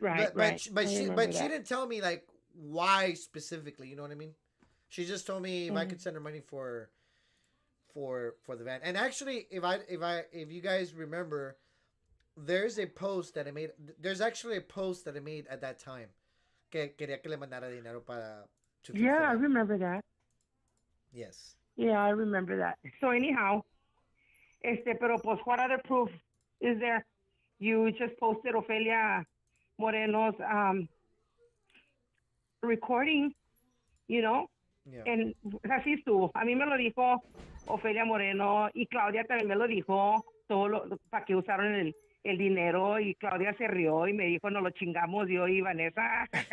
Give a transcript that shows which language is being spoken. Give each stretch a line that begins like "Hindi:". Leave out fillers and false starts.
English: But she didn't tell me like why specifically. You know what I mean? She just told me if I could send her money for the van. And actually, if you guys remember, there's a post that I made. There's actually a post that I made at that time.
Spanish: Que quería que le mandara dinero para.
English: Yeah, I remember that. Yes. Yeah, I remember that. So anyhow,
Spanish: pero pues
English: what other proof is there? You just posted Ofelia Moreno's recording, you know? Yeah. And
Spanish: así estuvo. A mí me lo dijo Ofelia Moreno y Claudia también me lo dijo, para que usaron el dinero, y Claudia se rió y me dijo, nos lo chingamos yo y Vanessa.